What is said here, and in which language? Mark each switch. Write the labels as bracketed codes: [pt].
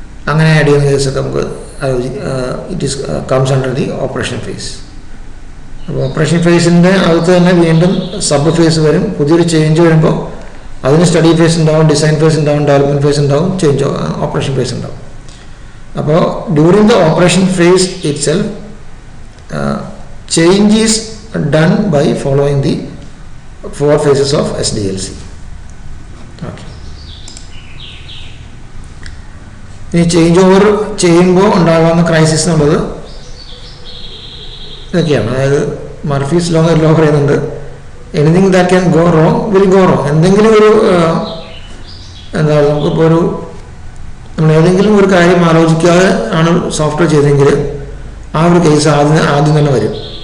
[ml] അങ്ങനെ ആഡ് ചെയ്യുന്ന കേസൊക്കെ നമുക്ക് [en] It is comes under the operation phase. [ml] അപ്പോൾ ഓപ്പറേഷൻ ഫേസിൻ്റെ അകത്ത് തന്നെ വീണ്ടും സബ് ഫേസ് വരും. പുതിയൊരു ചേഞ്ച് വരുമ്പോൾ അതിന് സ്റ്റഡി ഫേസ് ഉണ്ടാവും, ഡിസൈൻ ഫേസ് ഉണ്ടാവും, ഡെവലപ്മെൻറ്റ് ഫേസ് ഉണ്ടാവും, ചേഞ്ച് ഓപ്പറേഷൻ ഫേസ് ഉണ്ടാവും. [en] അപ്പോൾ during the operation phase itself change is done by following the 4 phases of SDLC. Okay. [ml] ഈ ചേഞ്ച് ഓവർ ചെയ്യുമ്പോൾ ഉണ്ടാകാവുന്ന ക്രൈസിസ് എന്നുള്ളത് ഇതൊക്കെയാണ്. അതായത് മർഫീസ് ലോ പറയുന്നുണ്ട്, [en] Anything that can go wrong will go wrong. [ml] എന്തെങ്കിലും ഒരു എന്താ നമുക്കിപ്പോൾ നമ്മൾ ഏതെങ്കിലും ഒരു കാര്യം ആലോചിക്കാതെ ആണ് സോഫ്റ്റ്വെയർ ചെയ്തെങ്കിൽ ആ ഒരു കേസ് ആദ്യം തന്നെ വരും.